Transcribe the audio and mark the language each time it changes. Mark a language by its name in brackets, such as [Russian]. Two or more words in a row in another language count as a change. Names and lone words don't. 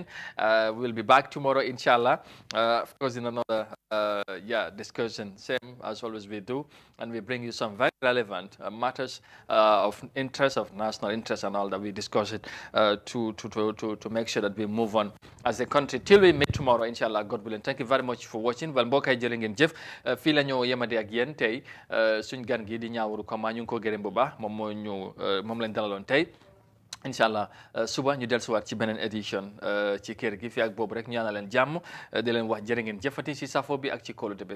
[English] We'll be back tomorrow, inshallah, of course, in another discussion, same as always we do, and we bring you some very relevant matters of interest, of national interest, and all that. We discuss it to make sure that we move on as a country till we meet tomorrow, inshallah, God willing. Thank you very much for watching. Well, [Wolof] mbokk yi jërë ngeen jëf fii la ñu yemade ak yéen tey suñ gan gi di Ñaawuru Koma ñu ngi ko gërëm bu baax moom lañ dalaloon tey. inshallah suba ñu dellusiwaat ci beneen édition ci kër gi fi ak boobu rek ñaanal leen jàmm di leen wax jërë ngeen jëfati ci safo bi ak ci kóolute bi.